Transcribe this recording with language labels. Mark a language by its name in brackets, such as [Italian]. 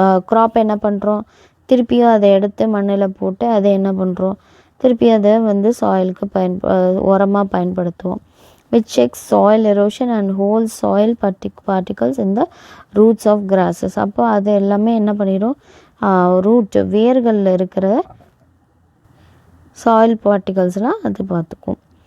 [Tamil] crop என்ன பண்ணுறோம், திருப்பியும் அதை எடுத்து மண்ணில் போட்டு அதை என்ன பண்ணுறோம், திருப்பி அதை வந்து சாயிலுக்கு உரமாக பயன்படுத்துவோம். [English] which checks soil erosion and holds soil particles in the roots of grasses. [Tamil] அப்போ அது எல்லாமே என்ன பண்ணிடும், ரூட் வேர்களில் இருக்கிற சாயில் பார்ட்டிகல்ஸ்லாம் அது பார்த்துக்கும்.